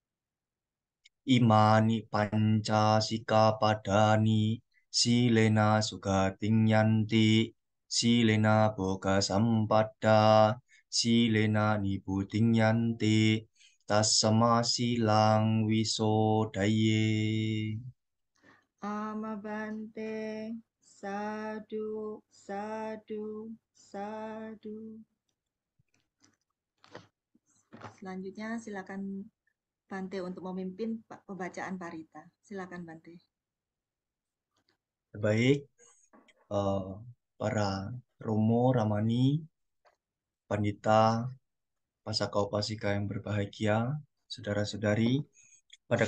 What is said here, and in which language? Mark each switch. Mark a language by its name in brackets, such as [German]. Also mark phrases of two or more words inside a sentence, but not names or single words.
[Pali] Imani panca sikapadani silena sugating yanti silena boga sampada silena niputing yanti tasama silang wisodaye. Amabante Sadu Sadu Sadu. [Indonesian] Selanjutnya silakan Bante untuk memimpin pembacaan parita. Silakan Bante. Baik, para Romo, Ramani, Pandita, Pasaka Upasika yang berbahagia, saudara-saudari, pada